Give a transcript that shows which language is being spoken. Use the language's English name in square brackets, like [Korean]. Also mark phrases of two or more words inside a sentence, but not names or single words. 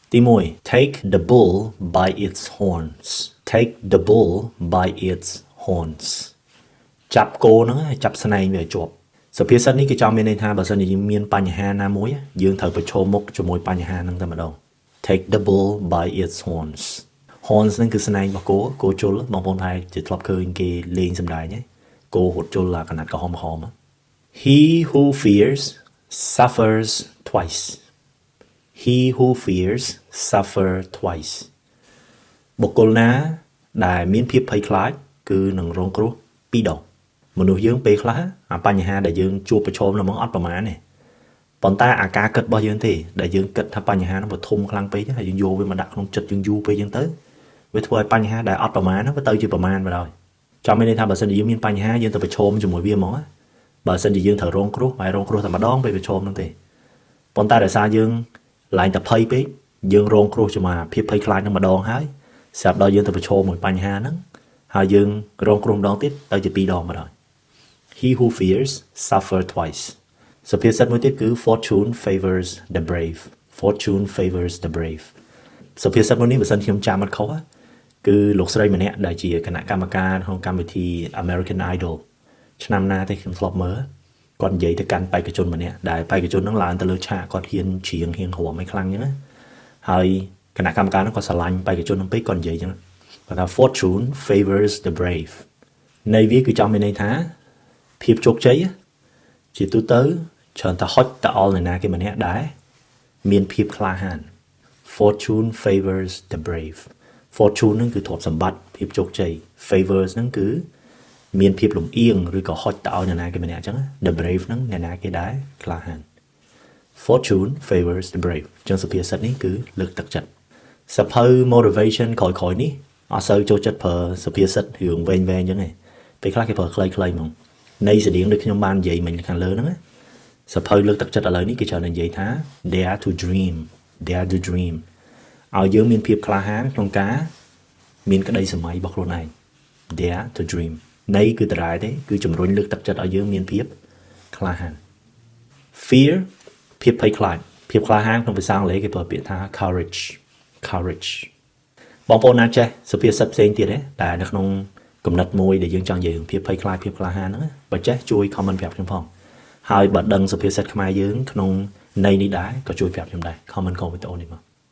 [Khmer] ទី1 [English] take the bull by its horns take the bull by its horns [Khmer] ចាប់គោហ្នឹងឲ្យចាប់ស្នែងវាឲ្យជាប់សុភាសិតនេះគឺចង់មានន័យថាបើសិនជាយើងមានបញ្ហាណាមួយយើងត្រូវប្រឈមមុខជាមួយបញ្ហាហ្នឹងតែម្ដង [English] take the bull by its horns horns [Khmer] ហ្នឹងគឺស្នែងរបស់គោជុលបងប្អូនប្រហែលជាធ្លាប់ឃើញគេលេងសម្ដែងហ្នឹងគោហត់ជុលកណាត់ក្រហម [English] He who fears suffers twice He who fears suffer twice [Khmer] បុគ្គលណាដែលមានភាពភ័យខ្លាចគឺនឹងរងគ្រោះពីរដងមនុស្សយើងពេលខ្លះអាបញ្ហាដែលយើងជួបប្រឈមនឹងអត់ប្រមាណទេប៉ុន្តែអាការគិតរបស់យើងទេដែល យើងគិតថាបញ្ហានោះវាធំខ្លាំងពេកហើយយើងយកវាមកដាក់ក្នុងចិត្តយើងយូរពេកចឹងទៅវាធ្វើឲ្យបញ្ហាដែលអត់ប្រមាណហ្នឹងវាទៅជាប្រមាណបណ្ដោយចាំមានន័យថាបើសិនជាយើងមានបញ្ហាយើងទៅប្រឈមជាមួយវាហ្មងបើសិនជាយើងត្រូវរងគ្រោះតែម្ដងពេលប្រឈមហ្នឹងទេប៉ុន្តែដោយសារយើងឡើងតែភ័យពេកយើងរងគ្រោះជាមួយភាពភ័យខ្លាចនឹងម្ដងហើយស្រាប់ដល់យើងទៅប្រឈមមួយបញ្ហាហ្នឹងហើយយើងរងគ្រោះម្ដងទៀតទៅជាពីរដងម្ដង [English] He who fears suffer twice [Khmer] សុ ភាសិតមួយទៀតគឺ [English] Fortune favors the brave Fortune favors the brave [Khmer] សុភាសិតមួយនេះបើសិនខ្ញុំចាំអត់ខុសគឺលោកស្រីម្នាក់ដែលជាគណៈកម្មការក្នុងកម្មវិធី American Idol ឆ្នាំណាទេខ្ញុំធ្លាប់មើលគាត់និយាយទៅកាន់បេក្ខជនម្នាក់ដែលបេក្ខជនហ្នឹងឡើងទៅ លើឆាកគាត់ហ៊ានច្រៀងហៀងហួរមិនខ្លាំងចឹងណាហើយគណៈកម្មការហ្នឹងគាត់ស្រឡាញ់បេក្ខជនហ្នឹងពេកគាត់និយាយចឹងគាត់ថា [English] Fortune favors the brave [Khmer] ន័យវាគឺចង់មានន័យថាភាពជោគជ័យ ជាទូទៅច្រើនតែហុចទៅអល់នរណាគេម្នាក់ដែរមានភាពក្លាហាន [English] Fortune favors the brave [Khmer] Fortune ហ្នឹងគឺទ្រព្យសម្បត្តិភាព ជោគជ័យ favors ហ្នឹងគឺមានភាពលំអៀងឬក៏ហុចទៅឲ្យនរណាគេម្នាក់អញ្ចឹង [English] the brave [Khmer] ហ្នឹងអ្នកណាគេដែរក្លាហាន [English] Fortune favors the brave [Khmer] អញ្ចឹងសុភាសិតនេះគឺលើកទឹកចិត្តសភៅ motivation ក្រោយៗនេះអត់សូវចូលចិត្តប្រើសុភាសិតរឿងវែងៗអញ្ចឹងទេពេលខ្លះគេប្រើខ្លីៗហ្មងន័យស្តៀងដូចខ្ញុំបាននិយាយមិញខាងលើហ្នឹងណាសភៅលើកទឹកចិត្តឥឡូវនេះគេច្រើននិយាយថា [English] dare to dream [Khmer] ឲ្យយើងមានភាពក្លាហានក្នុងការមានក្តីសម័យរបស់ខ្លួនឯង [English] dare to dream [Khmer] ន័យគឺដ ដែលទេគឺជំរុញលើកទឹកចិត្តឲ្យយើងមានភាពក្លាហាន fear ភាពភ័យខ្លាចភាពក្លាហានក្នុងភាសាអង់គ្លេសគេប្រើពាក្យថា courage បងប្អូនណាចេះសុភាសិតផ្សេងទៀតទេតែនៅក្នុងគំនិតមួយដែលយើងចង់និយាយភាពភ័យខ្លាចភាពក្លាហានហ្នឹងបើចេះជួយ comment ប្រាប់ខ្ញុំផងហើយបើដឹងសុភាសិតខ្មែរយើងក្នុងន័យនេះដែរក៏ជួយប្រាប់ខ្ញុំដែរ comment កុំវីដេអូនេះមក